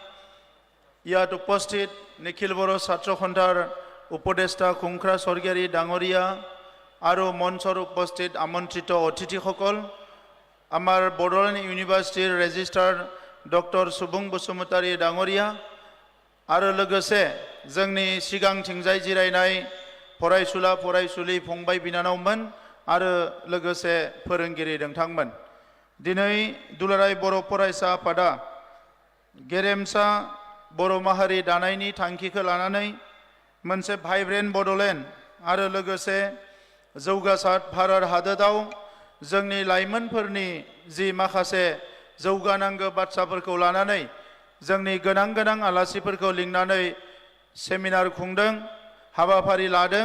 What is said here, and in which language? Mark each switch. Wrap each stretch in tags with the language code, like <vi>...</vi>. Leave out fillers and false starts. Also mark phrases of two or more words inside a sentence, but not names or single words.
<as>ইয়াত উপস্থিত নিখিল বড়ো ছাত্ৰ সন্থাৰ উপদেষ্টা খুংখ্ৰা স্বৰ্গীয়াৰী ডাঙৰীয়া আৰু মঞ্চৰ উপস্থিত আমন্ত্ৰিত অতিথিসকল, আমাৰ বড়োলেণ্ড ইউনিভাৰ্চিটিৰ ৰেজিষ্ট্ৰাৰ ডক্টৰ সুবুং বসুমতাৰী ডাঙৰীয়া আৰু লগতে</as> <brx>जोंनि सिगांथिंजाय जिरायनाय फरायसुला फरायसुलि फंबाय बिनानावमोन आरो लोगोसे फोरोंगिरि नोंथांमोन। दिनै दुलाराय बर' फरायसा आफादा गेरेमसा बर' माहारि दानायनि थांखिखौ लानानै मोनसे भाइब्रेन्ट बड'लेण्ड आरो लोगोसे जौगासार भारत हादोराव जोंनि लाइमोनफोरनि जि माखासे जौगानांगौ बाथ्राफोरखौ लानानै जोंनि गोनां आलासिफोरखौ लिंनानै सेमिनार खुंदों, हाबाफारि लादों।</brx>